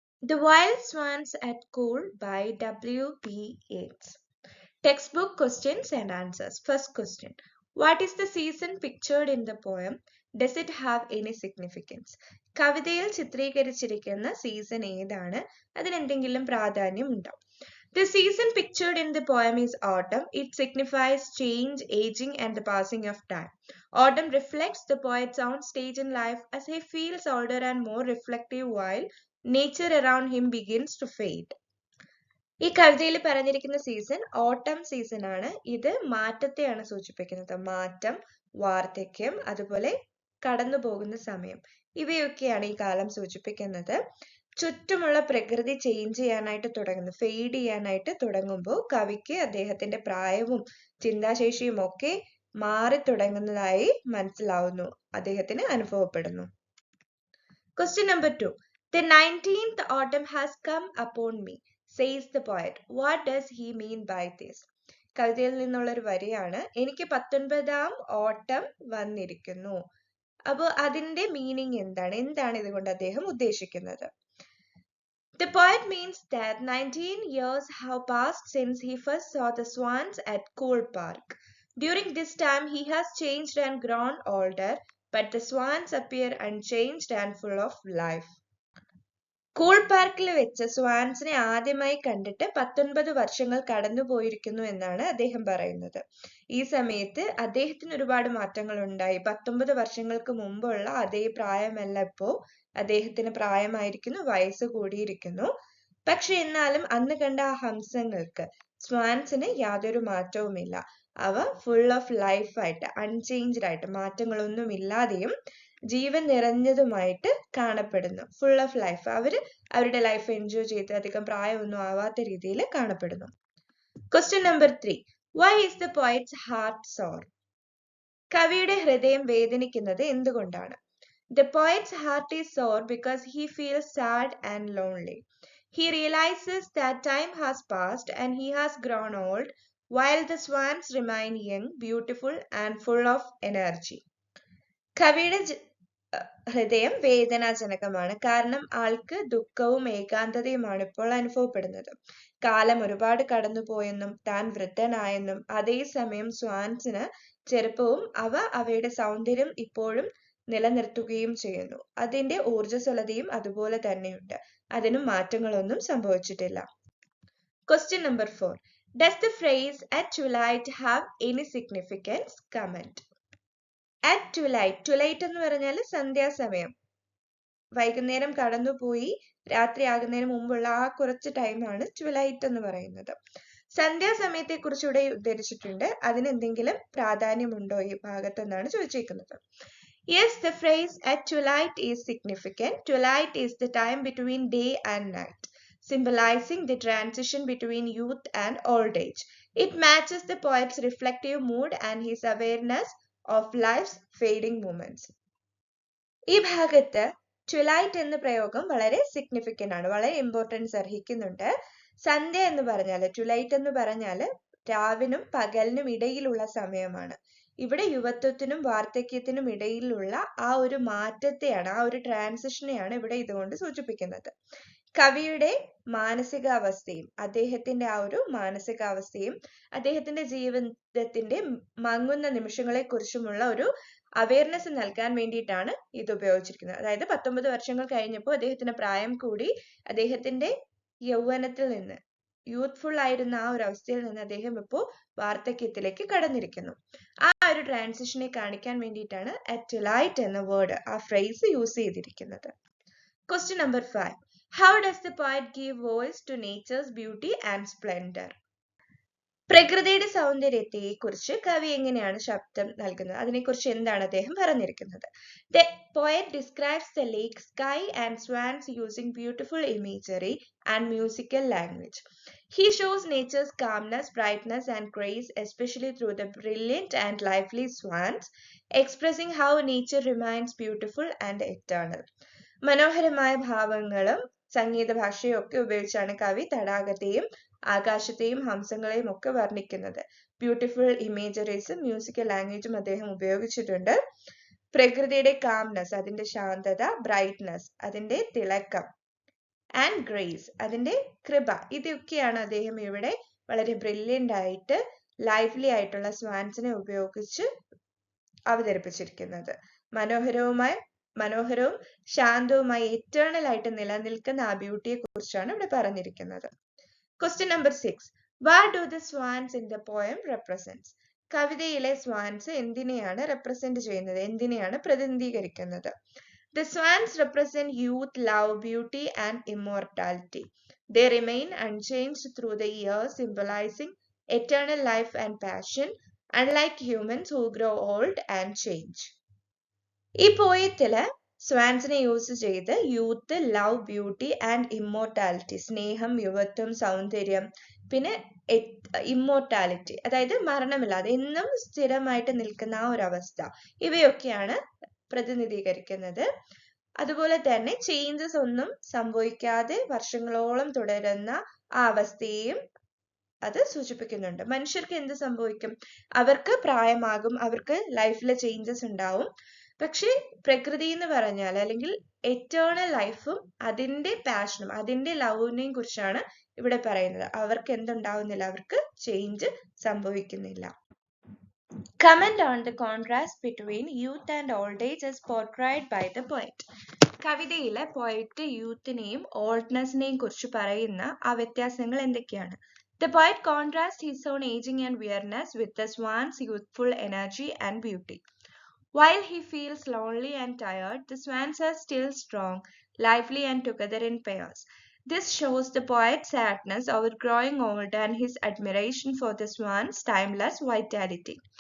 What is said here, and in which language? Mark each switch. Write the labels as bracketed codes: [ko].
[en] The Wild Swans at Cool by W.B. Yeats. Textbook questions and answers. First question. What is the season pictured in the poem? Does it have any significance? [ml] കവിതയിൽ ചിത്രീകരിച്ചിരിക്കുന്ന season ഏതാണ്? അതിനെന്തെങ്കിലും പ്രാധാന്യമുണ്ടോ? [en] The season pictured in the poem is autumn. It signifies change, aging, and the passing of time. Autumn reflects the poet's own stage in life as he feels older and more reflective while nature around him begins to fade. [ml] ഈ കവിതയിൽ പറഞ്ഞിരിക്കുന്ന season ഓട്ടം season ആണ്. ഇത് മാറ്റത്തെയാണ് സൂചിപ്പിക്കുന്നത്. മാറ്റം, വാർദ്ധക്യം, അതുപോലെ കടന്നു പോകുന്ന സമയം, ഇവയൊക്കെയാണ് ഈ കാലം സൂചിപ്പിക്കുന്നത്. ചുറ്റുമുള്ള പ്രകൃതി ചേഞ്ച് ചെയ്യാനായിട്ട് തുടങ്ങുന്നു, ഫെയ്ഡ് ചെയ്യാനായിട്ട് തുടങ്ങുമ്പോൾ കവിക്ക് അദ്ദേഹത്തിന്റെ പ്രായവും ചിന്താശേഷിയും ഒക്കെ മാറി തുടങ്ങുന്നതായി മനസ്സിലാവുന്നു, അദ്ദേഹത്തിന് അനുഭവപ്പെടുന്നു. [en] Question number 2. The 19th autumn has come upon me, says the poet. What does he mean by this? [ml] കവിതയിൽ നിന്നുള്ള ഒരു വരിയാണ്. എനിക്ക് 19ാം ഓട്ടം വന്നിരിക്കുന്നു. അപ്പോൾ അതിന്റെ മീനിങ് എന്താണ് ഇതുകൊണ്ട് അദ്ദേഹം ഉദ്ദേശിക്കുന്നത്? [en] The poet means that 19 years have passed since he first saw the swans at Cool Park. During this time he has changed and grown older, but the swans appear unchanged and full of life. [ml] Cool പാർക്കിൽ വെച്ച് സ്വാൻസിനെ ആദ്യമായി കണ്ടിട്ട് 19 വർഷങ്ങൾ കടന്നു പോയിരിക്കുന്നു എന്നാണ് അദ്ദേഹം പറയുന്നത്. ഈ സമയത്ത് അദ്ദേഹത്തിന് ഒരുപാട് മാറ്റങ്ങൾ ഉണ്ടായി. 19 വർഷങ്ങൾക്ക് മുമ്പുള്ള അതേ പ്രായമല്ല ഇപ്പോ, അദ്ദേഹത്തിന് പ്രായമായിരിക്കുന്നു, വയസ്സ് കൂടിയിരിക്കുന്നു. പക്ഷെ എന്നാലും അന്ന് കണ്ട ആ ഹംസങ്ങൾക്ക്, സ്വാൻസിന് യാതൊരു മാറ്റവുമില്ല. അവ ഫുൾ ഓഫ് ലൈഫായിട്ട്, അൺചേഞ്ച്ഡ് ആയിട്ട്, മാറ്റങ്ങളൊന്നും ഇല്ലാതെയും ജീവൻ നിറഞ്ഞതുമായിട്ട് കാണപ്പെടുന്നു. ഫുൾ ഓഫ് ലൈഫ്, അവരുടെ ലൈഫ് എൻജോയ് ചെയ്ത് അധികം പ്രായമൊന്നും ആവാത്ത രീതിയിൽ കാണപ്പെടുന്നു. [en] Question number 3. Why is the poet's heart sore? [ml] കവിയുടെ ഹൃദയം വേദനിക്കുന്നത് എന്തുകൊണ്ടാണ്? [en] The poet's heart is sore because he feels sad and lonely. He realizes that time has passed and he has grown old, while the swans remain young, beautiful and full of energy. [ml] കവിയുടെ ഹൃദയം വേദനാജനകമാണ്, കാരണം ആൾക്ക് ദുഃഖവും ഏകാന്തതയുമാണ് ഇപ്പോൾ അനുഭവപ്പെടുന്നത്. കാലം ഒരുപാട് കടന്നുപോയെന്നും താൻ വൃദ്ധനായെന്നും അതേസമയം സ്വാൻസിന് ചെറുപ്പവും അവയുടെ സൗന്ദര്യം ഇപ്പോഴും നിലനിർത്തുകയും ചെയ്യുന്നു. അതിന്റെ ഊർജ്ജസ്വലതയും അതുപോലെ തന്നെയുണ്ട്, അതിനും മാറ്റങ്ങളൊന്നും സംഭവിച്ചിട്ടില്ല. [en] Question number 4. Does the phrase at twilight have any significance? Comment. [ml] At twilight എന്ന് പറഞ്ഞാൽ സന്ധ്യാസമയം, വൈകുന്നേരം കടന്നുപോയി രാത്രിയാകുന്നതിന് മുമ്പുള്ള ആ കുറച്ച് ടൈമാണ് ട്വിലൈറ്റ് എന്ന് പറയുന്നത്. സന്ധ്യാസമയത്തെ കുറിച്ച് ഇവിടെ ഉദ്ധരിച്ചിട്ടുണ്ട്, അതിനെന്തെങ്കിലും പ്രാധാന്യമുണ്ടോ ഈ ഭാഗത്തെന്നാണ് ചോദിച്ചിരിക്കുന്നത്. [en] Yes, the phrase at twilight is significant. Twilight is the time between day and night, symbolizing the transition between youth and old age. It matches the poet's reflective mood and his awareness of life's fading moments. [ml] ഈ ഭാഗത്ത് twilight എന്ന പ്രയോഗം വളരെ significant ആണ്, വളരെ importance അർഹിക്കുന്നുണ്ട്. സന്ധ്യ എന്ന് പറഞ്ഞാൽ, twilight എന്ന് പറഞ്ഞാൽ രാവിനും പകലിനും ഇടയിലുള്ള സമയമാണ്. ഇവിടെ യുവത്വത്തിനും വാർദ്ധക്യത്തിനും ഇടയിലുള്ള ആ ഒരു മാറ്റത്തെയാണ്, ആ ഒരു ട്രാൻസിഷനെയാണ് ഇവിടെ ഇതുകൊണ്ട് സൂചിപ്പിക്കുന്നത്. കവിയുടെ മാനസികാവസ്ഥയും അദ്ദേഹത്തിന്റെ ആ ഒരു മാനസികാവസ്ഥയും അദ്ദേഹത്തിന്റെ ജീവിതത്തിന്റെ മങ്ങുന്ന നിമിഷങ്ങളെ കുറിച്ചുമുള്ള ഒരു അവയർനെസ് നൽകാൻ വേണ്ടിയിട്ടാണ് ഇത് ഉപയോഗിച്ചിരിക്കുന്നത്. അതായത് 19 വർഷങ്ങൾ കഴിഞ്ഞപ്പോൾ അദ്ദേഹത്തിന്റെ പ്രായം കൂടി, അദ്ദേഹത്തിന്റെ യൗവനത്തിൽ നിന്ന്, യൂത്ത്ഫുൾ ആയിരുന്ന ആ ഒരു അവസ്ഥയിൽ നിന്ന് അദ്ദേഹം ഇപ്പോൾ വാർദ്ധക്യത്തിലേക്ക് കടന്നിരിക്കുന്നു. ആ ഒരു ട്രാൻസിഷനെ കാണിക്കാൻ വേണ്ടിയിട്ടാണ് അറ്റ് ട്വിലൈറ്റ് എന്ന വേർഡ്, ആ ഫ്രേസ് യൂസ് ചെയ്തിരിക്കുന്നത്. [en] Question number 5. How does the poet give voice to nature's beauty and splendor? [ml] പ്രകൃതിയുടെ സൗന്ദര്യത്തെ കുറിച്ച് കവി എങ്ങനെയാണ് ശബ്ദം നൽകുന്നത്, അതിനെക്കുറിച്ച് എന്താണ് അദ്ദേഹം പറഞ്ഞിരിക്കുന്നത്? [en] The poet describes the lake, sky and swans using beautiful imagery and musical language. He shows nature's calmness, brightness and grace, especially through the brilliant and lively swans, expressing how nature remains beautiful and eternal. [ml] മനോഹരമായ ഭാവങ്ങളും സംഗീത ഭാഷയും ഒക്കെ ഉപയോഗിച്ചാണ് കവി തടാകത്തെയും ആകാശത്തെയും ഹംസങ്ങളെയും ഒക്കെ വർണ്ണിക്കുന്നത്. Beautiful ഇമേജറീസും musical ലാംഗ്വേജും അദ്ദേഹം ഉപയോഗിച്ചിട്ടുണ്ട്. പ്രകൃതിയുടെ കാംനെസ്, അതിന്റെ ശാന്തത, ബ്രൈറ്റ്നസ്, അതിന്റെ തിളക്കം, ആൻഡ് ഗ്രേസ്, അതിന്റെ കൃപ. ഇതൊക്കെയാണ് അദ്ദേഹം ഇവിടെ വളരെ ബ്രില്യൻ്റ് ആയിട്ട് ലൈവ്ലി ആയിട്ടുള്ള സ്വാൻസിനെ ഉപയോഗിച്ച് അവതരിപ്പിച്ചിരിക്കുന്നത്. മനോഹരവും ശാന്തവുമായി എറ്റേണൽ ആയിട്ട് നിലനിൽക്കുന്ന ആ ബ്യൂട്ടിയെ കുറിച്ചാണ് ഇവിടെ പറഞ്ഞിരിക്കുന്നത്. [en] Question number 6. What do the swans in the poem represents? [ml] കവിതയിലെ സ്വാൻസ് എന്തിനെയാണ് റെപ്രസെന്റ് ചെയ്യുന്നത്, എന്തിനെയാണ് പ്രതിനിധീകരിക്കുന്നത്? [en] The swans represent youth, love, beauty and immortality. They remain unchanged through the years, symbolizing eternal life and passion, unlike humans who grow old and change. [ml] ഈ പോയത്തില് സ്വാൻസിനെ use ചെയ്ത് [en] youth, love, beauty and immortality, [ml] സ്നേഹം, യുവത്വം, സൗന്ദര്യം, പിന്നെ immortality, അതായത് മരണമില്ലാതെ എന്നും സ്ഥിരമായിട്ട് നിൽക്കുന്ന ആ ഒരു അവസ്ഥ, ഇവയൊക്കെയാണ് പ്രതിനിധീകരിക്കുന്നത്. അതുപോലെ തന്നെ ചേഞ്ചസ് ഒന്നും സംഭവിക്കാതെ വർഷങ്ങളോളം തുടരുന്ന ആ അവസ്ഥയെയും അത് സൂചിപ്പിക്കുന്നുണ്ട്. മനുഷ്യർക്ക് എന്ത് സംഭവിക്കും? അവർക്ക് പ്രായമാകും, അവർക്ക് ലൈഫിലെ ചേഞ്ചസ് ഉണ്ടാവും. പക്ഷെ പ്രകൃതി എന്ന് പറഞ്ഞാൽ, അല്ലെങ്കിൽ എറ്റേണൽ ലൈഫും അതിന്റെ പാഷനും അതിന്റെ ലവിനെയും കുറിച്ചാണ് ഇവിടെ പറയുന്നത്. അവർക്ക് എന്തുണ്ടാവുന്നില്ല, അവർക്ക് ചേഞ്ച് സംഭവിക്കുന്നില്ല. [en] Comment on the contrast between youth and old age as portrayed by the poet. [ml] കവിതയിലെ പോയറ്റ് യൂത്തിനെയും ഓൾഡ്നെസ്സിനെയും കുറിച്ച് പറയുന്ന ആ വ്യത്യാസങ്ങൾ എന്തൊക്കെയാണ്? [en] The poet contrasts his own aging and weariness with the swan's youthful energy and beauty. While he feels lonely and tired, the swans are still strong, lively and together in pairs. This shows the poet's sadness over growing old and his admiration for the swan's timeless vitality.